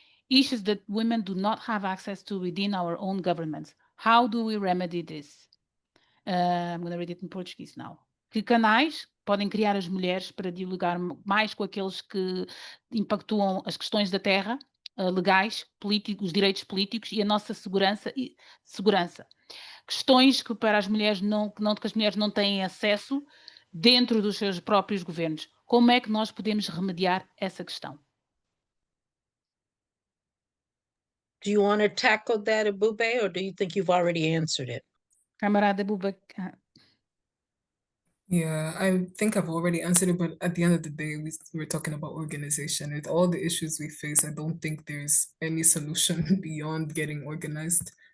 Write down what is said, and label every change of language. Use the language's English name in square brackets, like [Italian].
[English] Issues that women do not have access to within our own governments. How do we remedy this? I'm going to read it in Portuguese now. [Portuguese] Que canais podem criar as mulheres para dialogar mais com aqueles que impactuam as questões da terra, legais, políticos, os direitos políticos e a nossa segurança. Questões que para as mulheres que as mulheres não têm acesso dentro dos seus próprios governos. Como é que nós podemos remediar essa questão? [English] Do you want to tackle that, Abube, or do you think you've already answered it? [Portuguese] Camarada Abube. [English] Yeah, I think I've already answered it, but at the end of the day, we're talking about organization. With all the issues we face, I don't think there's any solution beyond getting organized.